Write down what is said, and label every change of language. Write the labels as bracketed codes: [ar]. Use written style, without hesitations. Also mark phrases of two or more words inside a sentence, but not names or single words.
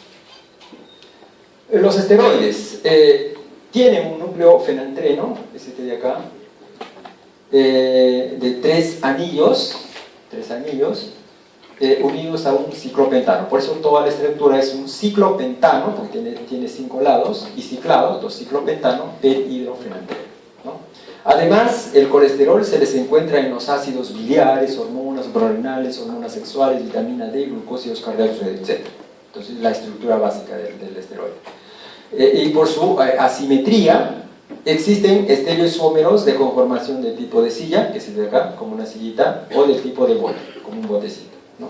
[es] Los esteroides tienen un núcleo fenantreno, este de acá, de tres anillos unidos a un ciclopentano. Por eso toda la estructura es un ciclopentano, porque tiene 5 lados, y ciclado, 2 ciclopentano, hidrofenantreno, ¿no? Además, el colesterol se les encuentra en los ácidos biliares, hormonas suprarrenales, hormonas sexuales, vitamina D, glucósidos cardíacos, etc. Entonces, la estructura básica del esteroide. Y por su asimetría, existen estereoisómeros de conformación del tipo de silla, que se ve acá, como una sillita, o del tipo de bote, como un botecito, ¿no?